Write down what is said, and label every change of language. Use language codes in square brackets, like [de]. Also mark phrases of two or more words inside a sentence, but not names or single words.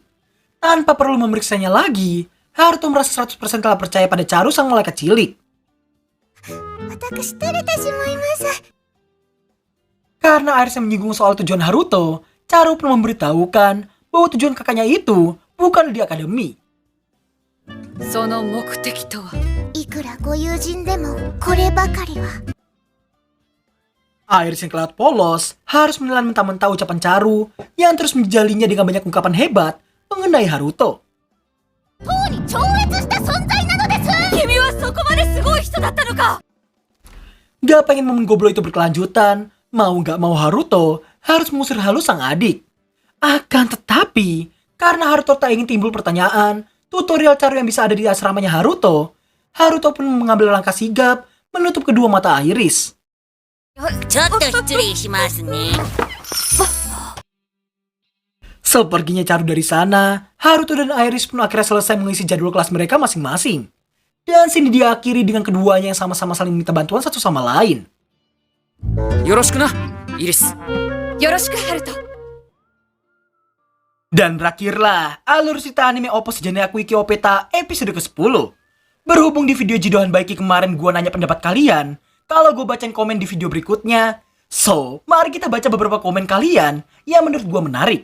[id] Tanpa perlu memeriksanya lagi, Haruto merasa 100% telah percaya pada Charu sang malaikat cilik. Karena Iris yang menyinggung soal tujuan Haruto, Charu pun memberitahukan bahwa tujuan kakaknya itu bukan di akademi. [ja] その目的とは。いくらご友人でもこればかりは。 [id] Iris yang kelewat polos harus menelan mentah-mentah ucapan Charu yang terus menjalinya dengan banyak ungkapan hebat mengenai Haruto. [ja] 超越した存在なのです。君はそこまですごい人だったのか。 [id] Gak pengen momen goblok itu berkelanjutan, mau gak mau Haruto harus mengusir halus sang adik. Akan tetapi, karena Haruto tak ingin timbul pertanyaan tutorial Charu yang bisa ada di asramanya Haruto, Haruto pun mengambil langkah sigap menutup kedua mata Iris. [ja] ちょっと失礼しますね。 [id] Seperginya Charu dari sana, Haruto dan Iris pun akhirnya selesai mengisi jadwal kelas mereka masing-masing. Dan sini diakhiri dengan keduanya yang sama-sama saling minta bantuan satu sama lain. [ja] よろしくな、イリス。よろしくハルト。 [id] Dan berakhirlah alur cerita anime Oppo Sejane Aku Iki Opeta episode ke-10. Berhubung di video Jidohan Baiki kemarin gua nanya pendapat kalian, kalau gue bacain komen di video berikutnya. So, mari kita baca beberapa komen kalian yang menurut gua menarik.